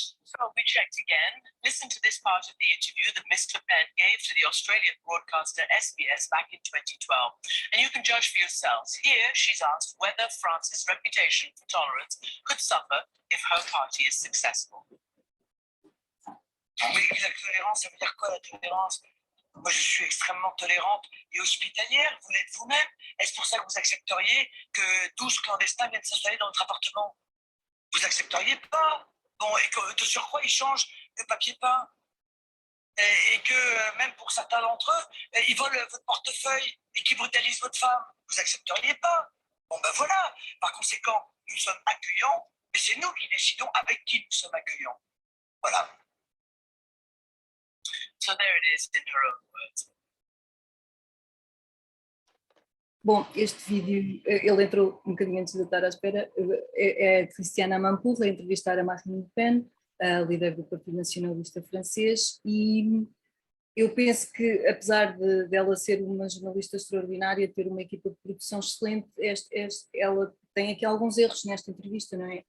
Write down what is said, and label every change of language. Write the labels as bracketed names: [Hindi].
[English] So we checked again. Listen to this part of the interview that Mr. Penn gave to the Australian broadcaster SBS back in 2012. And you can judge for yourselves. Here, she's asked whether France's reputation for tolerance could suffer if her party is successful. [French] Mais la tolérance, ça veut dire quoi la tolérance? Moi, je suis extrêmement tolérante et hospitalière. Vous l'êtes vous-même. Est-ce pour ça que vous accepteriez que 12 clandestins viennent s'installer dans votre appartement? Vous accepteriez pas? Bon, et que de surcroît, ils changent de papier peint. Et que même pour certains d'entre eux, ils volent votre portefeuille et qu'ils brutalisent votre femme. Vous accepteriez pas? Bon, ben voilà. Par conséquent, nous sommes accueillants, mais c'est nous qui décidons avec qui nous sommes accueillants. Voilà. [English] So there it is in her own words. [Portuguese] Bom, este vídeo, ele entrou um bocadinho antes de eu estar à espera, é de Cristiana Amanpour a entrevistar a Marine Le Pen, a líder do Partido Nacionalista Francês, e eu penso que, apesar dela ser uma jornalista extraordinária, ter uma equipa de produção excelente, ela tem aqui alguns erros nesta entrevista, não é?